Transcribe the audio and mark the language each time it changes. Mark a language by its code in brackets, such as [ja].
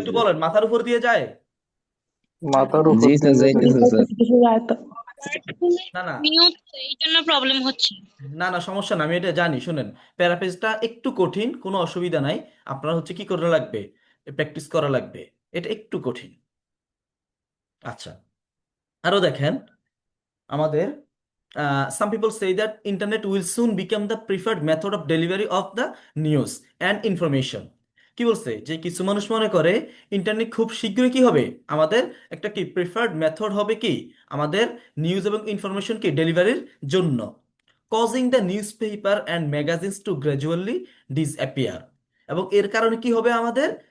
[bn] একটু স্যার। বলেন, মাথার উপর দিয়ে যায়? মাথার উপর জি স্যার, দিয়ে যায়। যাইতেছে স্যার। না, না, মিউট এই জন্য প্রবলেম হচ্ছে। না, না, সমস্যা না, আমি এটা জানি। শুনেন, প্যারাফ্রেজটা একটু কঠিন, কোনো অসুবিধা নাই। আপনার হচ্ছে কি করা লাগবে? প্র্যাকটিস করা লাগবে, এটা একটু কঠিন। আচ্ছা, আরো দেখেন আমাদের [en] some people say that internet will soon become the preferred method of delivery of the news and information। [bn] কি বলছে? যে কিছু মানুষ মনে করে ইন্টারনেট খুব শীঘ্রই কি হবে আমাদের একটা কি প্রিফার্ড মেথড হবে কি আমাদের নিউজ এবং ইনফরমেশন কি ডেলিভারির জন্য, [en] Causing the newspaper and magazines to gradually disappear. [bn] এবং এর কারণে কি হবে আমাদের